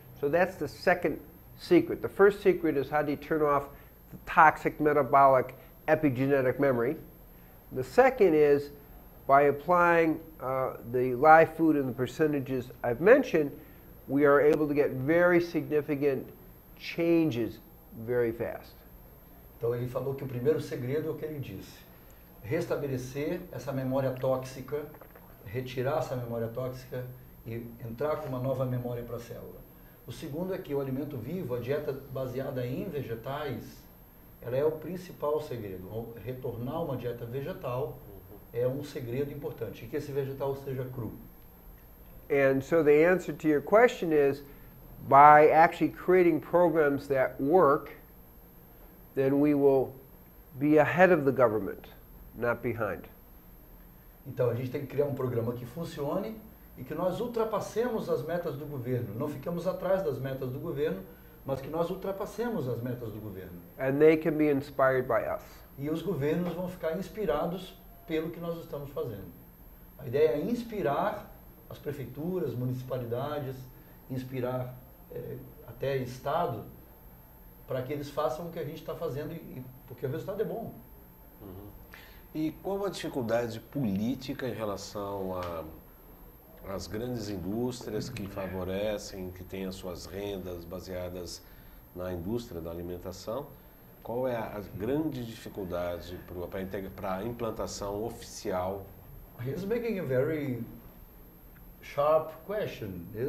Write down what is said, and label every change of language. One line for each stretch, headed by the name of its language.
English: So that's the second secret. The first secret is how do you turn off the toxic metabolic epigenetic memory. The second is by applying the live food and the percentages I've mentioned, we are able to get very significant changes very fast.
Portuguese: Então ele falou que o primeiro segredo é o que ele disse. Restabelecer essa memória tóxica, retirar essa memória tóxica e entrar com uma nova memória para a célula. O segundo é que o alimento vivo, a dieta baseada em vegetais, ela é o principal segredo. Retornar uma dieta vegetal é um segredo importante, e que esse vegetal seja cru.
English: And so the answer to your question is, by actually creating programs that work, then we will be ahead of the government, not behind.
Portuguese: Então a gente tem que criar um programa que funcione e que nós ultrapassemos as metas do governo. Não ficamos atrás das metas do governo, mas que nós ultrapassemos as metas do governo.
English: And they can be inspired by us.
Portuguese: E os governos vão ficar inspirados pelo que nós estamos fazendo. A ideia é inspirar as prefeituras, municipalidades, inspirar até Estado, para que eles façam o que a gente está fazendo, porque o resultado é bom. E qual a dificuldade política em relação às grandes indústrias que favorecem, que têm as suas rendas baseadas na indústria da alimentação? Qual é a grande dificuldade para a implantação oficial?
English: He's making a very sharp question.